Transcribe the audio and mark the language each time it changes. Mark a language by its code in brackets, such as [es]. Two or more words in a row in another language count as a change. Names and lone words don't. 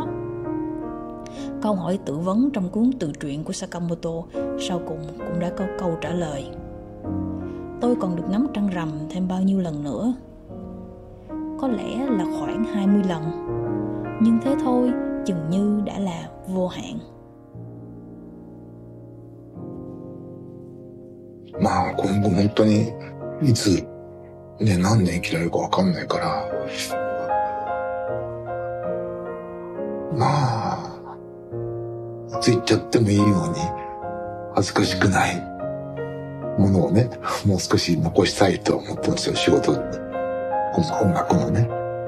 [vi] Câu hỏi tự vấn trong cuốn tự truyện của Sakamoto sau cùng cũng đã có câu trả lời. Tôi còn được ngắm trăng rằm thêm bao nhiêu lần nữa? Có lẽ là khoảng 20 lần. Nhưng thế thôi, chừng như đã là vô hạn. [ja] まあ今後本当にいつね何年生きられるかわかんないから、まあいつ言っちゃってもいいように恥ずかしくないものをね、もう少し残したいと思ってますよ、仕事、音楽のね。